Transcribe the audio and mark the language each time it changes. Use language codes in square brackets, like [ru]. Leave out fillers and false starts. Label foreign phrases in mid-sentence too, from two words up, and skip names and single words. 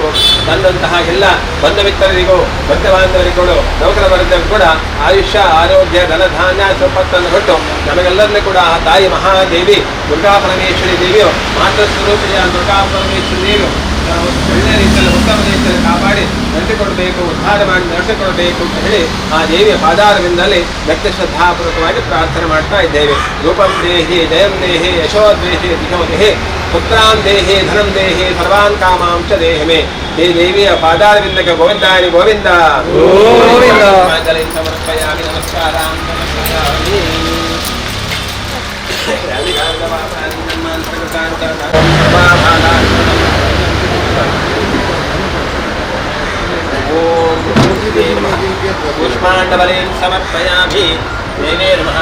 [kn] ಬಂದಂತಹ ಎಲ್ಲ ಬಂಧ ಮಿತ್ರರಿಗೂ ಭಕ್ತ ಬಾಂಧವರಿಗೂ ನೌಕರ ವರ್ಗದವರು ಕೂಡ ಆಯುಷ್ಯ ಆರೋಗ್ಯ ಧನ ಧಾನ್ಯ ಸಂಪತ್ತನ್ನು ಕೊಟ್ಟು ನಮಗೆಲ್ಲರನ್ನೂ ಕೂಡ ಆ ತಾಯಿ ಮಹಾದೇವಿ ದುರ್ಗಾ ಪರಮೇಶ್ವರಿ ದೇವಿಯು ಮಾತೃ ಸ್ವರೂಪಿಣಿಯ ದುರ್ಗಾ ಪರಮೇಶ್ವರಿ ದೇವಿಯು ಒಳ್ಳೆಯ ರೀತಿಯಲ್ಲಿ ಉತ್ತಮ ರೀತಿಯಲ್ಲಿ ಕಾಪಾಡಿ ನಡೆಸಿಕೊಡಬೇಕು, ಉದ್ಧಾರ ಮಾಡಿ ನಡೆಸಿಕೊಡಬೇಕು ಅಂತ ಹೇಳಿ ಆ ದೇವಿಯ ಪಾದಾರವಿಂದಲೇ ಭಕ್ತಿ ಶ್ರದ್ಧಾಪೂರ್ವಕವಾಗಿ ಪ್ರಾರ್ಥನೆ ಮಾಡ್ತಾ ಇದ್ದೇವೆ. [sa] ರೂಪಂ ದೇಹಿ ಜಯಂ ದೇಹಿ ಯಶೋದೇಹಿ ದಿಶೋ ದೇಹಿ ಪುತ್ರಾನ್ ದೇಹಿ ಧನಂ ದೇಹಿ ಸರ್ವಾನ್ ಕಾಮಾಂಶ ದೇಹಮೇ. [kn] ಈ ದೇವಿಯ ಪಾದಾರವಿಂದಕ್ಕೆ ಗೋವಿಂದಾರಿ ಗೋವಿಂದ ಗೋವಿಂದ ಸಮರ್ಪಯಾಮಿ. ನಮಸ್ಕಾರ. [sa] पुष्पाण्डवलीं समर्पयामि. देवे नमः.